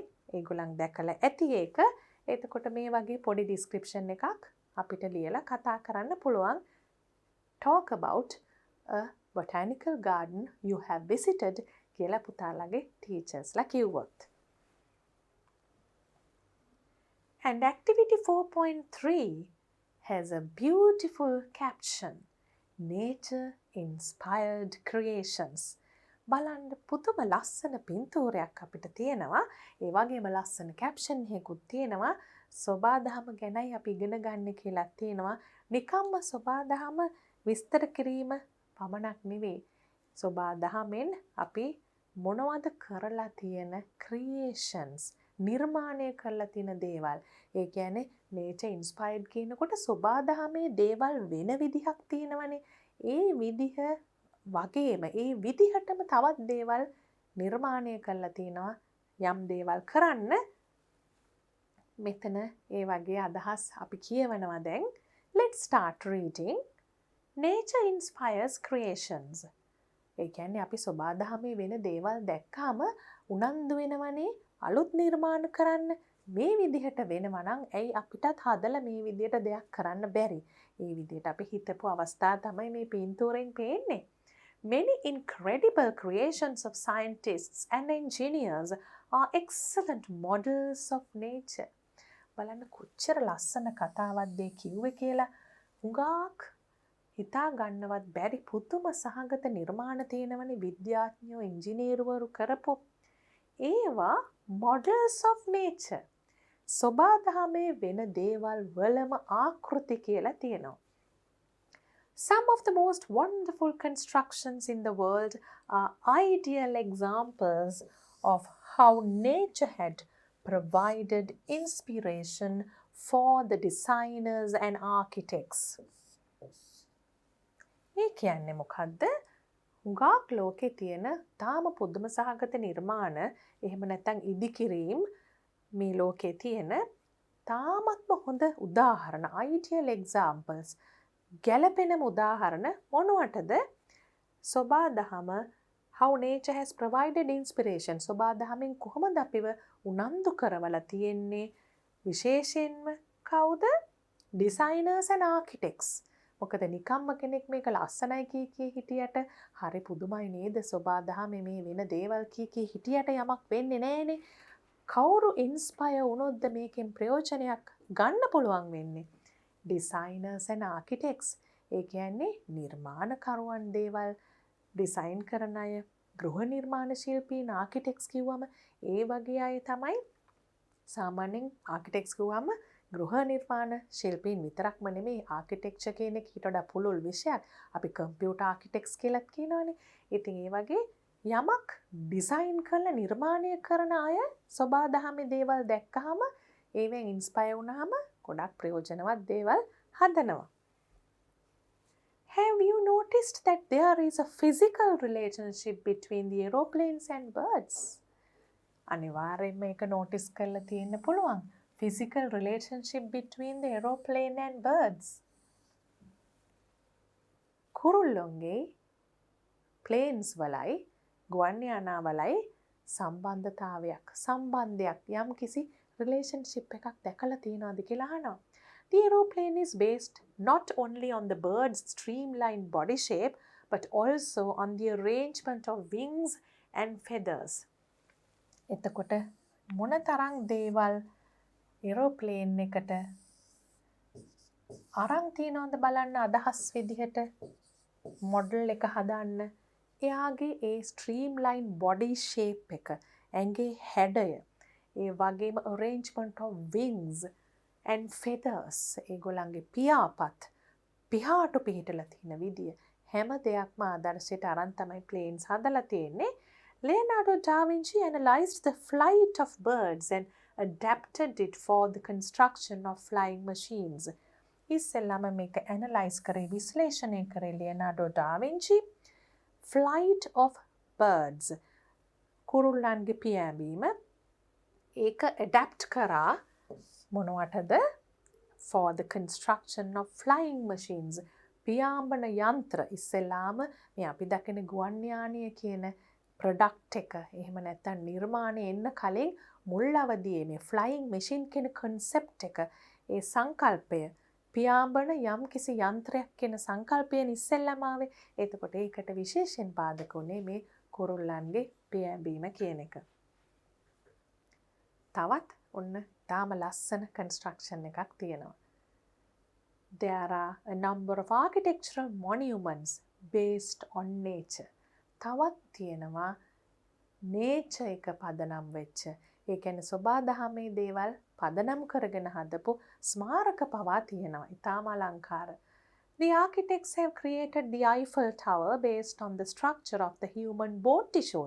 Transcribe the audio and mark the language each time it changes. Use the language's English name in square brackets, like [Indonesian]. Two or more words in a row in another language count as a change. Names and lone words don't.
[Sinhala] ඒගොල්ලන් දැකලා ඇති ඒක. එතකොට මේ වගේ පොඩි description එකක් අපිට ලියලා කතා කරන්න පුළුවන්. [English] Talk about a botanical garden you have visited [Sinhala] කියලා පුතාලගේ teachersලා කිව්වොත්. [English] And activity 4.3 has a beautiful caption. Nature inspired creations. [Sinhala] බලන්න පුදුම ලස්සන පින්තූරයක් අපිට තියෙනවා. ඒ වගේම ලස්සන caption එකකුත් තියෙනවා. සෝබාදහම ගැනයි අපි ඉගෙන ගන්න කියලා තියෙනවා. නිකම්ම සෝබාදහම විස්තර කිරීම පමණක් නෙවෙයි. සෝබාදහමෙන් අපි මොනවද කරලා තියෙන creations, නිර්මාණය කරලා තියෙන දේවල්. ඒ කියන්නේ [English] nature inspired [Sinhala] කියනකොට සෝබාදහමේ දේවල් වෙන විදිහක් තියෙනවනේ. ඒ විදිහ වගේම ඒ විදිහටම තවත් දේවල් නිර්මාණය කරලා තිනවා. යම් දේවල් කරන්න මෙතන ඒ වගේ අදහස් අපි කියවනවා දැන්. [English] Let's start reading. Nature inspires creations. [Sinhala] ඒ කියන්නේ අපි සෝබාදහමේ වෙන දේවල් දැක්කාම උනන්දු වෙනවනේ අලුත් නිර්මාණ කරන්න. මේ විදිහට වෙනවා නම් ඇයි අපිටත් හදලා මේ විදිහට දෙයක් කරන්න බැරි? මේ විදිහට අපි හිතපු අවස්ථා තමයි මේ පින්තූරෙන් පේන්නේ. [English] Many incredible creations of scientists and engineers are excellent models of nature. [Sinhala] බලන්න කොච්චර ලස්සන කතාවක්ද කිව්වේ කියලා. හුඟක් හිතා ගන්නවත් බැරි පුදුම සහගත නිර්මාණ තියෙනවනේ විද්‍යාඥයෝ ඉංජිනේරුවරු කරපු. [English] ඒවා models of nature. [Sinhala] සෝබාදහමේ වෙන දේවල් වලම ආකෘති කියලා තියෙනවා. [English] Some of the most wonderful constructions in the world are ideal examples of how nature had provided inspiration for the designers and architects. [Sinhala] ඒ කියන්නේ මොකද්ද? හුඟක් ලෝකේ තියෙන තාම පුදුම සහගත නිර්මාණ එහෙම නැත්නම් ඉදිකිරීම් මේ ලෝකේ තියෙන තාමත්ම හොඳ උදාහරණ [English] ideal examples [Sinhala] ගැළපෙනම උදාහරණ මොනවටද? සොබා දහම [English] how nature has provided inspiration [Sinhala] සොබා දහමෙන් කොහොමද අපිව උනන්දු කරවලා තියෙන්නේ විශේෂයෙන්ම කවුද? [English] designers and architects. [Sinhala] මොකද නිකම්ම කෙනෙක් මේක ලස්සනයි කී හිටියට හරි පුදුමයි නේද? සොබා දහමේ මේ වෙන දේවල් කී හිටියට යමක් වෙන්නේ නැහනේ. කවුරු ඉන්ස්පයර් වුණොත්ද මේකෙන් ප්‍රයෝජනයක් ගන්න පුළුවන් වෙන්නේ? [English] designers and architects. [Sinhala] ඒ කියන්නේ නිර්මාණකරුවන් දේවල් ඩිසයින් කරන අය, ගෘහ නිර්මාණ ශිල්පීන් ආකිටෙක්ට්ස් කිව්වම ඒ වගේ අය තමයි සාමාන්‍යයෙන් ආකිටෙක්ට්ස් කිව්වම ගෘහ නිර්මාණ ශිල්පීන් විතරක්ම නෙමෙයි ආකිටෙක්චර් කියන එක ඊට වඩා පුළුල් විෂයක්. අපි [English] computer architects [Sinhala] කියලාත් කියනවනේ. ඉතින් ඒ වගේ යමක් ඩිසයින් කරලා නිර්මාණය කරන අය සොබා දහමේ දේවල් දැක්කහම ඒවෙන් ඉන්ස්පයර් වුණාම ගොඩක් ප්‍රයෝජනවත් දේවල් හදනවා. [English] Have you noticed that there is a physical relationship between the aeroplanes and birds? [Sinhala] අනිවාර්යයෙන්ම මේක notice කරලා තියෙන්න පුළුවන්. [English] Physical relationship between the aeroplane and birds. [Sinhala] කුරුල්ලොන්ගේ planes වලයි ගුවන් යානාවලයි සම්බන්ධයක් යම් කිසි relationship එකක් දැකලා තියෙනවද කියලා අහනවා. [English] The aeroplane is based not only on the bird's streamlined body shape, but also on the arrangement of wings and feathers. [Sinhala] එතකොට මොන තරම් දේවල් aeroplane එකට අරන් තියනවද බලන්න අදහස් විදිහට මොඩල් එක හදන්න. එයාගේ ඒ [English] streamlined body shape [Sinhala] එක, ඇඟේ හැඩය, ඒ වගේම [English] arrangement of wings and feathers [Sinhala] ඒගොල්ලන්ගේ පිහාටු පිහිටලා තියෙන විදිය හැම දෙයක්ම ආදර්ශයට අරන් තමයි planes හදලා තියෙන්නේ. [English] Leonardo da Vinci analyzed the flight of birds and adapted it for the construction of flying machines. [Sinhala] ඉස්සෙල්ලාම මේක analyze කරේ විශ්ලේෂණය කරේ Leonardo da Vinci. [English] Flight of birds [Sinhala] කුරුල්ලන්ගේ පියෑඹීම ඒක adapt කරා මොනවටද? [English] For the construction of flying machines. [Sinhala] පියාඹන යන්ත්‍ර ඉස්සෙල්ලාම මේ අපි දකින ගුවන් යානය කියන ප්‍රොඩක්ට් එක එහෙම නැත්නම් නිර්මාණය එන්න කලින් මුල් අවදියේ මේ [English] flying machine [Sinhala] කියන concept එක ඒ සංකල්පය පියාඹන යම් කිසි යන්ත්‍රයක් කියන සංකල්පයෙන් ඉස්සෙල්ලාම ආවේ. එතකොට ඒකට විශේෂයෙන් පාදක උනේ මේ කුරුල්ලන්ගේ පියෑඹීම කියන එක. තවත් ඔන්න තාම ලස්සන construction එකක් තියෙනවා. [English] There are a number of architectural monuments based on nature. [Sinhala] තවත් තියෙනවා nature එක පදනම් වෙච්ච. ඒ කියන්නේ සොබා දහමේ දේවල් පදනම් කරගෙන හදපු ස්මාරක පවා තියෙනවා. ඊටාම අලංකාර. [English] The architects have created the Eiffel Tower based on the structure of the human bone tissues.